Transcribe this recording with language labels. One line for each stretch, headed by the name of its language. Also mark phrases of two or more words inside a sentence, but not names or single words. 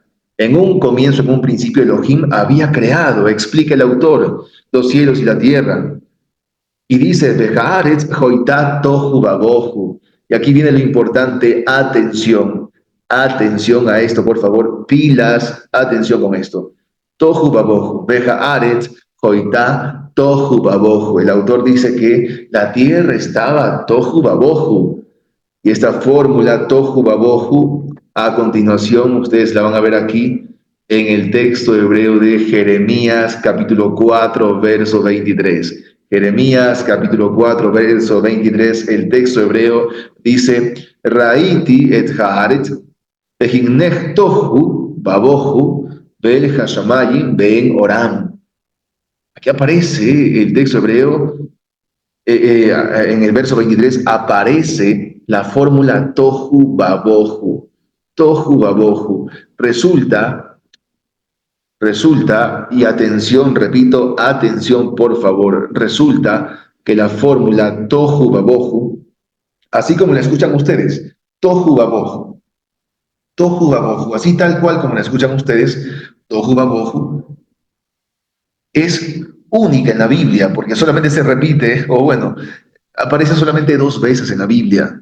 Spanish: En un comienzo, en un principio, Elohim había creado, explica el autor, los cielos y la tierra. Y dice,
Hebrew: והארץ היתה תהו ובהו.
Spanish: Y aquí viene lo importante, atención. Atención a esto, por favor. Pilas, atención con esto.
Hebrew: תהו ובהו. והארץ היתה תהו ובהו.
Spanish: El autor dice que la tierra estaba
Hebrew: תהו ובהו.
Spanish: Y esta fórmula
Hebrew: תהו ובהו,
Spanish: a continuación, ustedes la van a ver aquí en el texto hebreo de Jeremías, capítulo 4, verso 23. Jeremías, capítulo 4, verso 23, el texto hebreo dice,
Hebrew: ראיתי את הארץ והנה תהו ובהו ואל השמים ואין אורם.
Spanish: Aquí aparece el texto hebreo, en el verso 23 aparece la fórmula
Hebrew: תהו ובהו. תהו ובהו.
Spanish: Resulta, y atención, repito, atención por favor, resulta que la fórmula
Hebrew: תהו ובהו,
Spanish: así como la escuchan ustedes,
Hebrew: תהו ובהו,
Spanish: así tal cual como la escuchan ustedes,
Hebrew: תהו ובהו,
Spanish: es única en la Biblia, porque solamente se repite, o bueno, aparece solamente 2 veces en la Biblia.